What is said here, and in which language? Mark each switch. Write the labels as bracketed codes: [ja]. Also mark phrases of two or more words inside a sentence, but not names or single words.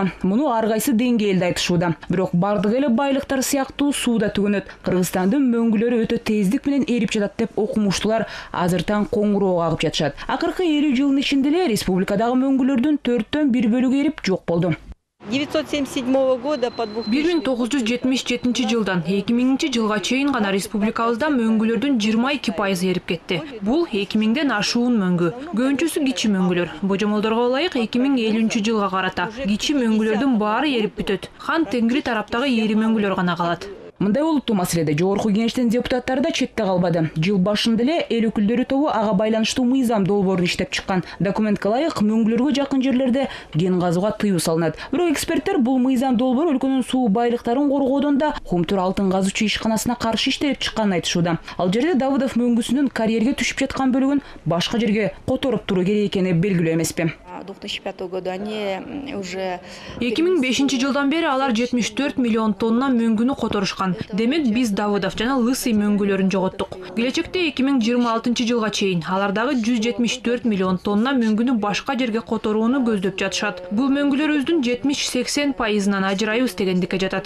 [ky] Муну ар кайсы деңгээлде айтышууда. Бирок бардык эле байлыктар сыяктуу сууда түгөнөт. Кыргызстандын мөңгүлөрү өтө тездик менен эрип жатат деп окумуштуулар азыртан коңгуроо кагып жатышат. Акыркы 50 жылдын ичинде эле республикадагы мөңгүлөрдүн 4/1 бөлүгү эрип жок болду. [ru] 1977 года по [ky] 1977 жылдан 2000 жылга чейин гана республикабызда мөңгүлөрдүн 22% эрип кетти. Бул 2000ден ашуун мөңгү. Көбүнчөсү кичи мөңгүлөр. Божомолдорго ылайык 2050 жылга карата кичи мөңгүлөрдүн баары эрип бүтөт. Хан Тенгри тараптагы ири мөңгүлөр гана калат. Мындай олуттуу маселеде жогорку кеңештин депутаттары да четте калбады. Жыл башында эле эл өкүлдөрү тобу ага байланыштуу мыйзам долбоорун иштеп чыккан. Документке ылайык мөңгүлөргө жакын жерлерде ген казууга тыюу салынат. Бирок эксперттер бул мыйзам долбоор өлкөнүн суу байлыктарын коргоодон да Кумтур алтын казуучу ишканасына каршы иштелип чыкканын айтышууда. Ал жерде Давыдов мөңгүсүнүн карьерге түшүп жаткан бөлүгүн башка жерге которуп туруу керек экени белгилүү эмеспи. [ru] 2005 года они уже [ky] 2005 жылдан бери алар 74 миллион тонна мөңгүнү которушкан. Демек биз Давыдов жана Лысый мөңгүлөрүн жоготтук. Келечекте 2026 жылга чейин алардагы 174 миллион тонна мөңгүнү башка жерге которууну көздөп жатышат. Бул мөңгүлөрүбүздүн 70-80%-ынан ажырайбыз дегендикке жатат.